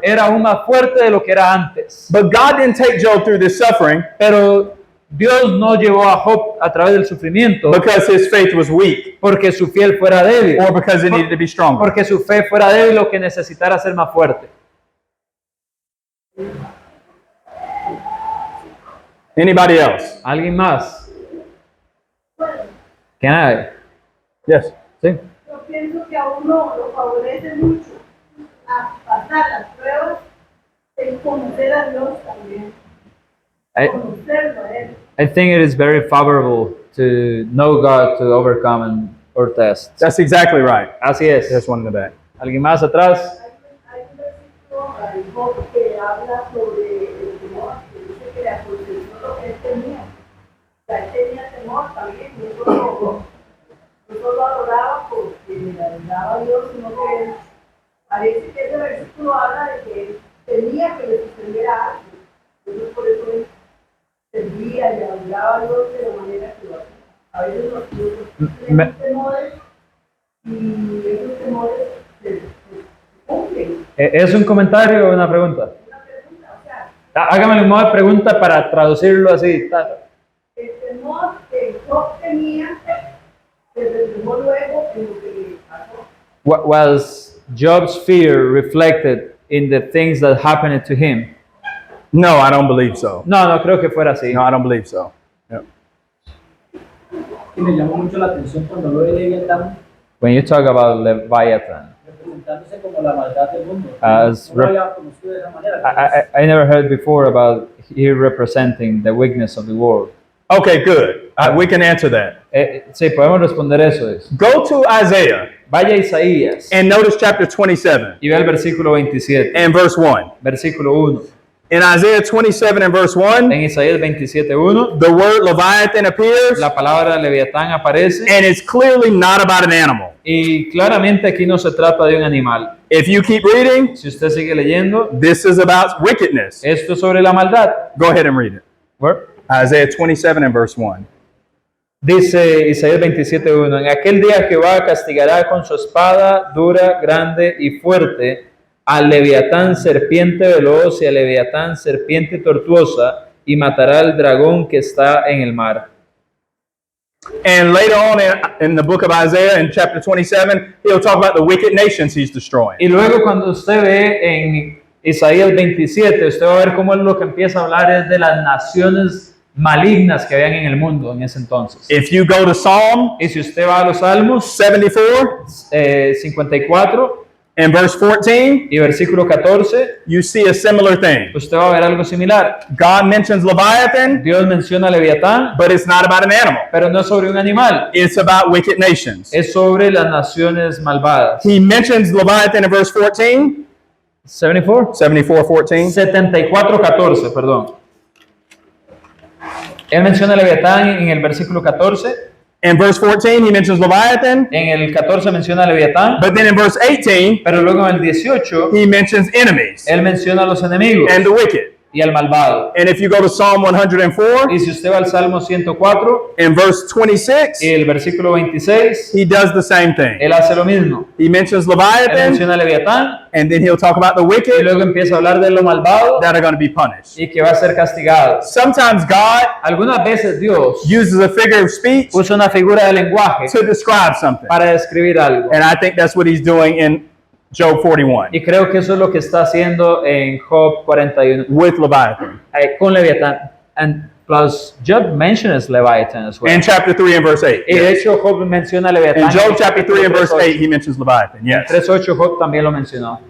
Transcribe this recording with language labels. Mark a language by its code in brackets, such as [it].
[es] Era aún más fuerte de lo que era antes. [en] But God didn't take Job through this suffering [es] Pero Dios no llevó a Job a través del sufrimiento [en] because his faith was weak [es] porque su fe fuera débil, [en] or because it needed to be stronger. [es] porque su fe fuera débil o que necesitara ser más fuerte. [en] Anybody else? [es] ¿Alguien más? Bueno, ¿Quién hay? [en] Yes. [es] ¿Sí? yo pienso que a uno lo favorece mucho a pasar las pruebas, el conocer a Dios también, conocerlo a Él. [en] I think it is very favorable to know God to overcome our tests. That's exactly right. [es] Así es. [en] There's one in the back. [es] ¿Alguien más atrás? Hay un versículo en Job que habla sobre el temor, que dice que le aconteció lo que él tenía. O sea, él tenía temor también, y eso no solo adoraba porque le agradaba a Dios, sino que él, parece que ese versículo habla de que él tenía que le sucediera algo. Entonces por eso él servía y adoraba a Dios de la manera que lo hacía. A veces nosotros tenemos temores y esos temores se cumplen. ¿Es un comentario o una pregunta? Una pregunta, o sea, Hágame una pregunta para traducirlo así. el temor que Job tenía se reflejó luego en lo que le pasó. [en] Was Job's fear reflected in the things that happened to him? No, I don't believe so. [es] No, no creo que fuera así. [en] No, I don't believe so. Yep. [es] Y me llamó mucho la atención cuando lo de Leviatán [en] When you talk about Leviathan, [es] representándose como la maldad del mundo. [en] As [es] No lo había conocido de esa manera. [en] I never heard before about here representing the weakness of the world. Okay, good. We can answer that. [es] Sí, podemos responder eso. [en] Go to Isaiah [es] Vaya a Isaías [en] and notice chapter 27 [es] y ve el versículo 27, [en] and verse 1. [es] versículo 1. [en] In Isaiah 27 and verse 1, [es] En Isaías 27:1, [en] the word Leviathan appears, [es] la palabra Leviatán aparece [en] and it's clearly not about an animal. [es] y claramente aquí no se trata de un animal. [en] If you keep reading, [es] Si usted sigue leyendo, [en] this is about wickedness. [es] esto es sobre la maldad. [en] Go ahead and read it. Isaiah 27 and verse 1. [es] Dice Isaías 27:1, en aquel día Jehová castigará con su espada dura, grande y fuerte al Leviatán serpiente veloz y al Leviatán serpiente tortuosa y matará al dragón que está en el mar. [en] And later on in the book of Isaiah, in chapter 27, he'll talk about the wicked nations he's destroying. [es] Y luego cuando usted ve en Isaías 27, usted va a ver cómo es lo que empieza a hablar es de las naciones malignas que habían en el mundo en ese entonces. [en] If you go to Psalm [es] Y si usted va a los Salmos 74 54 [en] and verse 14, [es] y versículo 14, [en] you see a similar thing. [es] usted va a ver algo similar. [en] God mentions Leviathan, [es] Dios menciona a Leviatán, [en] but it's not about an animal. [es] pero no es sobre un animal, [en] It's about wicked nations. [es] es sobre las naciones malvadas. [en] He mentions Leviathan in verse 14, 74, 74:14. [es] 74:14, perdón. Él menciona a Leviatán en el versículo 14, [en] In verse 14, he mentions Leviathan, [es] en el 14 menciona a Leviatán, [en] but then in verse 18, [es] pero luego en el 18 [en] he mentions enemies [es] él menciona a los enemigos [en] and the wicked. [es] y al malvado. [en] And if you go to Psalm 104, [es] Y si usted va al Salmo 104 [en] in verse 26, [es] y el versículo 26, [en] he does the same thing. [es] él hace lo mismo. [en] He mentions [es] Él [en] Leviathan, [es] menciona a Leviatán [en] and then he'll talk about the [es] y [en] wicked [es] luego empieza a hablar de lo malvado [en] that are going to be punished. [es] y que va a ser castigado. [en] Sometimes God [es] Algunas veces Dios [en] uses a figure of speech [es] usa una figura de lenguaje [en] to describe something. [es] para describir algo. [en] And I think that's what he's doing in Job 41 [es] Y creo que eso es lo que está haciendo en Job 41 [en] with Leviathan. [es] con Leviatán. [en] And plus, Job mentions Leviathan as well. In chapter 3 and verse 8. [es] Y de hecho, Job menciona a Leviatán. [en] In Job chapter 3 and verse 8, he mentions Leviathan. [es] En [en] Yes. [es] 3:8 Job también lo mencionó.